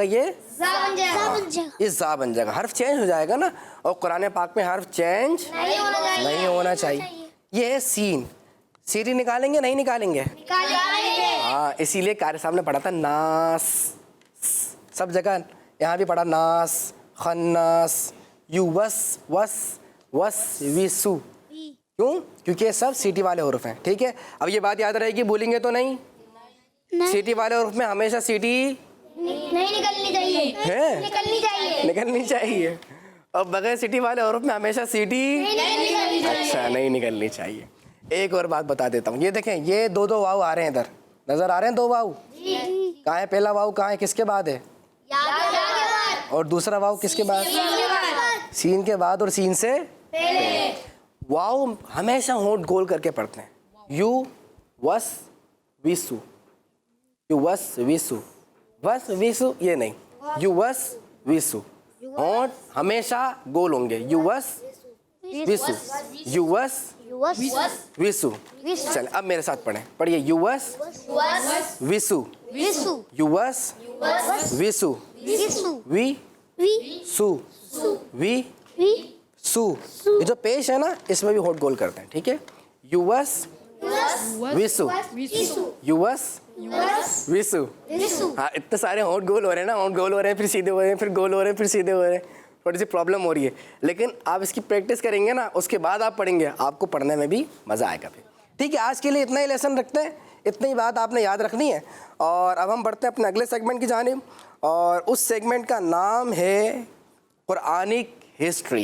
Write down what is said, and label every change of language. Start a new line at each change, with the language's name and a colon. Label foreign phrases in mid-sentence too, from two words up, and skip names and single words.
Urdu: یہ زا بن جائے گا. حرف چینج ہو جائے گا نا، اور قرآن پاک میں حرف چینج نہیں ہونا چاہیے. یہ ہے سین. سیٹی نکالیں گے نہیں نکالیں گے؟ ہاں اسی لیے قاری صاحب نے پڑھا تھا ناس. سب جگہ یہاں بھی پڑھا
Arabic: ناس، خناس، یو وس ویسو.
Urdu: کیوں؟ کیونکہ یہ سب سیٹی والے حروف ہیں. ٹھیک ہے، اب یہ بات یاد رہے گی، بھولیں گے تو نہیں. سیٹی والے حروف میں ہمیشہ سیٹی نہیں نکلنی چاہیے، اور بغیر سیٹی والے حروف میں ہمیشہ سیٹی اچھا نہیں نکلنی چاہیے. ایک اور بات بتا دیتا ہوں، یہ دیکھیں یہ دو واو آ رہے ہیں، ادھر نظر آ رہے ہیں 2 واو. کہاں ہے پہلا واو؟ کہاں ہے؟ کس کے بعد ہے؟ اور دوسرا واو کس کے بعد؟ سین کے بعد اور سین سے پہلے. واو ہمیشہ ہونٹ گول کر کے پڑھتے ہیں.
Arabic: یو وس ویسو، یو وس ویسو
Urdu: یہ نہیں،
Arabic: یو وس ویسو.
Urdu: ہونٹ ہمیشہ گول ہوں گے.
Arabic: یو وس ویسو، یو وس ویسو.
Urdu: چل اب میرے ساتھ پڑھیں.
Arabic: پڑھیے یو وس ویسو، یو وس ویسو، وی سو، وی سو.
Urdu: یہ جو پیش ہے نا اس میں بھی ہونٹ گول کرتے ہیں. ٹھیک ہے،
Arabic: یو وس ویسو، یو وس ویسو.
Urdu: ہاں اتنے سارے ہونٹ گول ہو رہے ہیں نا، ہونٹ گول ہو رہے ہیں پھر سیدھے ہو رہے ہیں، پھر گول ہو رہے ہیں پھر سیدھے ہو رہے ہیں. تھوڑی سی پرابلم ہو رہی ہے، لیکن آپ اس کی پریکٹس کریں گے نا، اس کے بعد آپ پڑھیں گے، آپ کو پڑھنے میں بھی مزہ آئے گا. پھر ٹھیک ہے، آج کے لیے اتنا ہی لیسن رکھتے ہیں، اتنی بات آپ نے یاد رکھنی ہے. اور اب ہم بڑھتے ہیں اپنے اگلے سیگمنٹ کی جانب، اور اس سیگمنٹ کا نام ہے
English: Quranic history.